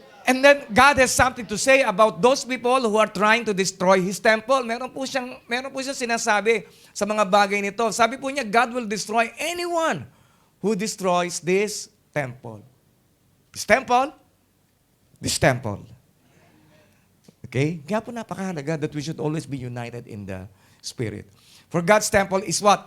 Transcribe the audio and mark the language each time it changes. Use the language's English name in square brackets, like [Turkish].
[English] And then God has something to say about those people who are trying to destroy His temple. [Filipino] Meron po siyang sinasabi sa mga bagay nito. Sabi po niya, [English] God will destroy anyone who destroys this temple. This temple? This temple. Okay? [Filipino] Kaya po napakahalaga [English] that we should always be united in the Spirit. For God's temple is what?